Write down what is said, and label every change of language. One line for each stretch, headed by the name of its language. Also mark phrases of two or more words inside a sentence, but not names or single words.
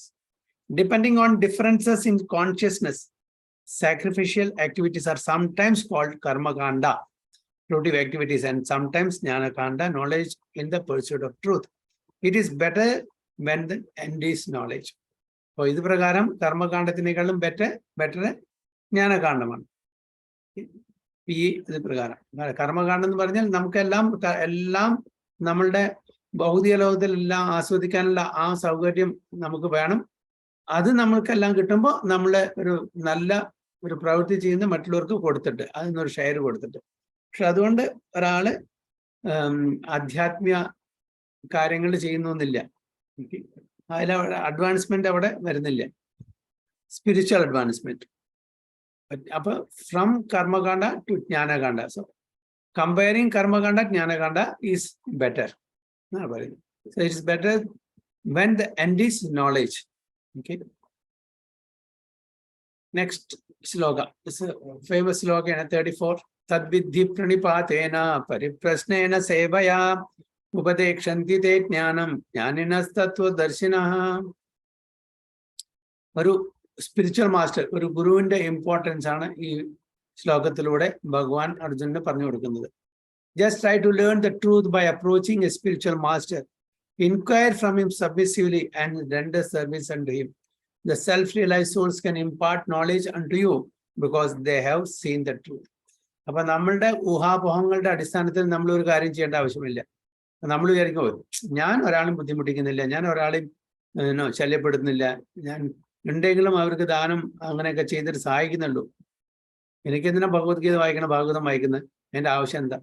English: Depending on differences in consciousness, sacrificial activities are sometimes called karma kanda, fruitive activities, and sometimes jnana kanda, knowledge in the pursuit of truth. It is better when the end is knowledge.
Malayalam: So ഇദു പ്രകാരം കർമ്മ കാണ്ഡത്തിനെക്കാളും better ജ്ഞാന കാണ്ഡമാണ്. ഇദു പ്രകാരം കർമ്മ കാണ്ഡ എന്നു പറഞ്ഞാൽ നമുക്കെല്ലാം നമ്മളുടെ ഭൗതിക ലോകത്തിലെല്ലാം ആസ്വദിക്കാനുള്ള ആ സൗകര്യം നമുക്ക് വേണം. അത് നമ്മൾക്കെല്ലാം കിട്ടുമ്പോൾ നമ്മൾ ഒരു നല്ല ഒരു പ്രവൃത്തി ചെയ്യുന്ന മറ്റുള്ളവർക്ക് കൊടുത്തിട്ട് അതിനൊരു ഷെയർ കൊടുത്തിട്ട്. പക്ഷെ അതുകൊണ്ട് ഒരാള് ആധ്യാത്മിക കാര്യങ്ങൾ ചെയ്യുന്നൊന്നില്ല, അതിൽ അഡ്വാൻസ്മെന്റ് അവിടെ വരുന്നില്ല,
English: spiritual advancement. അപ്പൊ from karma kanda to jnana kanda, so comparing karma kanda jnana kanda is better. So it is better when the end is knowledge. Okay. Next sloka. This is a famous sloka in 34.
Sanskrit: तद्विधि प्रणिपातेन परिप्रश्नेन सेवया उपदेक्षन्ति ते ज्ञानम् ज्ञानिनस् तत्त्व दर्शिनः.
Malayalam: ഒരു
English: spiritual master,
Malayalam: ഒരു ഗുരുവിന്റെ ഇമ്പോർട്ടൻസ് ആണ് ഈ ശ്ലോകത്തിലൂടെ ഭഗവാൻ അർജുനന് പറഞ്ഞു കൊടുക്കുന്നത്.
English: Just try to learn the truth by approaching a spiritual master. Inquire from him submissively and render service unto him. The self-realized souls can impart knowledge unto you because they have seen the truth.
Malayalam: അപ്പൊ നമ്മളുടെ ഊഹാപോഹങ്ങളുടെ അടിസ്ഥാനത്തിൽ നമ്മൾ ഒരു കാര്യം ചെയ്യേണ്ട ആവശ്യമില്ല. നമ്മൾ വിചാരിക്കും ഞാൻ ഒരാളും ബുദ്ധിമുട്ടിക്കുന്നില്ല, ഞാൻ ഒരാളെയും ശല്യപ്പെടുത്തുന്നില്ല, ഞാൻ ഉണ്ടെങ്കിലും അവർക്ക് ദാനം അങ്ങനെയൊക്കെ ചെയ്തിട്ട് സഹായിക്കുന്നുള്ളൂ, എനിക്കെന്തിനാ ഭഗവത്ഗീത വായിക്കണം, ഭാഗവതം വായിക്കുന്നത്, എൻ്റെ ആവശ്യം എന്താ?